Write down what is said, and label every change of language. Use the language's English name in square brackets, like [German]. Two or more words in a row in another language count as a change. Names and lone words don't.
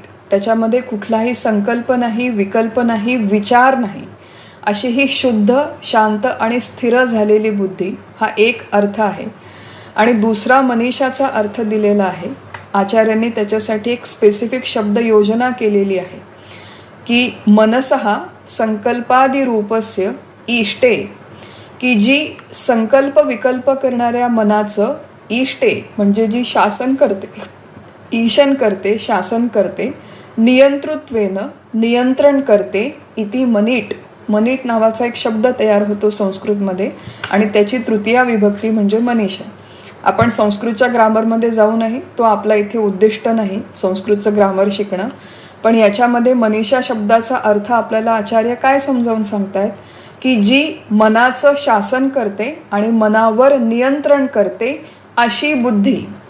[Marathi] त्याच्यामध्ये कुठलाही संकल्प नाही, विकल्प नाही, विचार नाही, अशी ही शुद्ध, शांत आणि स्थिर झालेली बुद्धी, हा एक अर्थ आहे. आणि दुसरा मनीषाचा अर्थ दिलेला आहे. आचार्यांनी त्याच्यासाठी एक स्पेसिफिक शब्द योजना केलेली आहे की [Sanskrit] मनसः संकल्पादिरूपस्य इष्टे, [Marathi] की जी संकल्प विकल्प करणाऱ्या मनाचं इष्टे म्हणजे जी शासन करते, ईशन करते, शासन करते, नियंतृत्वेनं नियंत्रण करते, [Sanskrit] इति मनीट. [Marathi] मनीट नावाचा एक शब्द तयार होतो संस्कृतमध्ये आणि त्याची तृतीया विभक्ती म्हणजे मनीषा. आपण संस्कृतच्या ग्रामरमध्ये जाऊ नये, तो आपला इथे उद्दिष्ट नाही संस्कृतचं ग्रामर शिकणं. पण याच्यामध्ये मनीषा शब्दाचा अर्थ आपल्याला आचार्य काय समजावून सांगतायत की जी मनाचं शासन करते आणि मनावर नियंत्रण करते अशी बुद्धी.